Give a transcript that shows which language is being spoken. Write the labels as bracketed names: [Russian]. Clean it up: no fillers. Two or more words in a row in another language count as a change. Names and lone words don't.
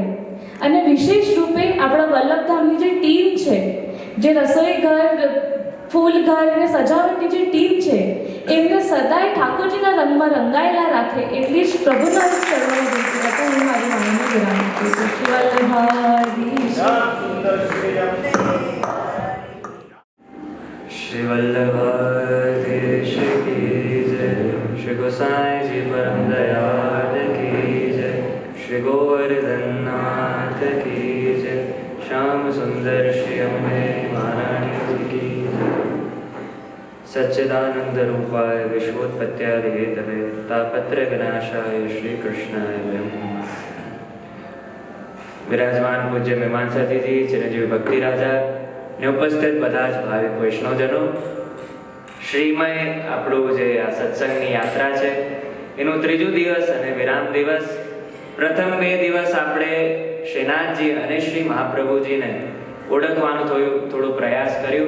[Gujarati] અને વિશેષ રૂપે આપણા વલ્લભધામની જે ટીમ છે, જે રસોઈ ઘર, ફૂલ ઘર અને સજાવટની જે ટીમ છે, એમને સદાય ઠાકોરજીના રંગમાં રંગાયેલા રાખે એટલી જ પ્રભુના ચરણોમાં વિનંતી કરતા હું મારી વાણીને વિરામ આપું છું. શ્રી વલ્લભાધીશ. [Hindi] श्री वल्लभाधीश की जय, श्री गोसाई जी परम दयाल की जय, श्री गोवर्धननाथ की जय, श्याम सुंदर श्री अम्बे महारानी की जय. [Sanskrit] सच्चिदानंद रूपाय विश्वोत्पत्त्यादि हेतवे तापत्र विनाशाय श्री कृष्णाय नमः. [Gujarati] વિરાજમાન પૂજ્ય મહેમાન સાથી જી, ચિરંજીવી ભક્તિ રાજા ને ઉપસ્થિત બધા જ ભાવિક વૈષ્ણવજનો, શ્રીમય આપણું જે આ સત્સંગની યાત્રા છે એનું ત્રીજું દિવસ અને વિરામ દિવસ. પ્રથમ 2 દિવસ આપણે શ્રીનાથજી અને શ્રી મહાપ્રભુજીને ઓળખવાનો થોડો પ્રયાસ કર્યો.